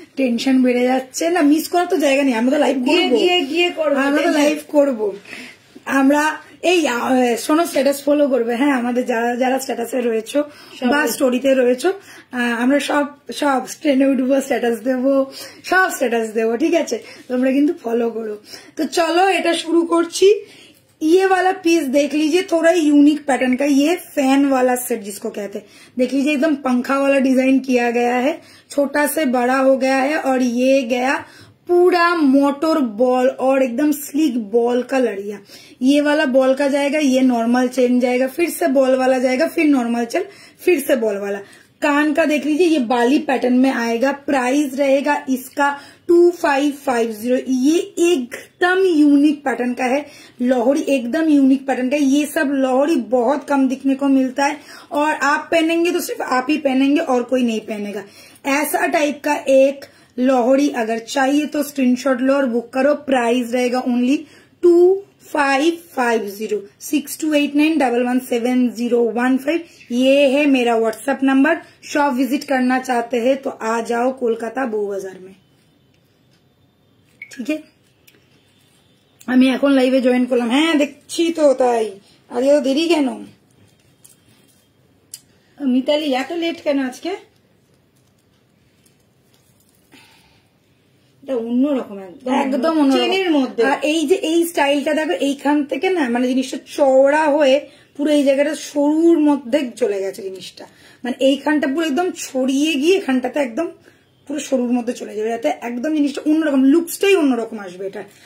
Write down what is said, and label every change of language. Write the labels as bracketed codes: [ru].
[bn] Tension বেড়ে যাচ্ছে না, মিস করার তো জায়গা নেই, আমরা তো লাইভ করবো, আমরা তো লাইভ করবো। আমরা এই শোনো, স্ট্যাটাস ফলো করবে, হ্যাঁ আমাদের যারা যারা স্ট্যাটাসে রয়েছো বা স্টোরিতে রয়েছো, আমরা সব সব ট্রেনে উঠবো, স্ট্যাটাস দেবো, সব স্ট্যাটাস দেবো, ঠিক আছে? তোমরা কিন্তু ফলো করো। তো চলো এটা শুরু করছি। [hi] ये वाला पीस देख लीजिए, थोड़ा यूनिक पैटर्न का, ये फैन वाला सेट जिसको कहते हैं, देख लीजिए एकदम पंखा वाला डिजाइन किया गया है, छोटा से बड़ा हो गया है, और ये गया पूरा मोटर बॉल और एकदम स्लीक बॉल का लड़िया। ये वाला बॉल का जाएगा, ये नॉर्मल चेन जाएगा, फिर से बॉल वाला जाएगा, फिर नॉर्मल चेन, फिर से बॉल वाला। कान का देख लीजिए, ये बाली पैटर्न में आएगा, प्राइस रहेगा इसका 2550। ये एकदम यूनिक पैटर्न का है, लाहौरी एकदम यूनिक पैटर्न का है। ये सब लाहौरी बहुत कम दिखने को मिलता है, और आप पहनेंगे तो सिर्फ आप ही पहनेंगे और कोई नहीं पहनेगा। ऐसा टाइप का एक लाहौरी अगर चाहिए तो स्क्रीनशॉट लो और बुक करो। प्राइस रहेगा ओनली 2550, 6289117015। ये है मेरा व्हाट्सएप नंबर। शॉप विजिट करना चाहते हैं तो आ जाओ कोलकाता बो बाजार में, [bn] ঠিক আছে? আমি এখন লাইভে জয়েন করলাম, হ্যাঁ দেখছি তো, তাই আরে তো দেরি কেন? মিতালি এত লেট কেন আজকে? এটা অন্যরকম, একদম চেনের মধ্যে। আর এই যে এই স্টাইলটা দেখো, এইখান থেকে না মানে জিনিসটা চওড়া হয়ে পুরো এই জায়গাটা সরুর মধ্যে চলে গেছে জিনিসটা, মানে এইখানটা পুরো একদম ছড়িয়ে গিয়ে এখানটাতে একদম পুরো সরুর মধ্যে চলে যাবে, যাতে একদম জিনিসটা অন্যরকম, লুকসটাই অন্যরকম আসবে এটা।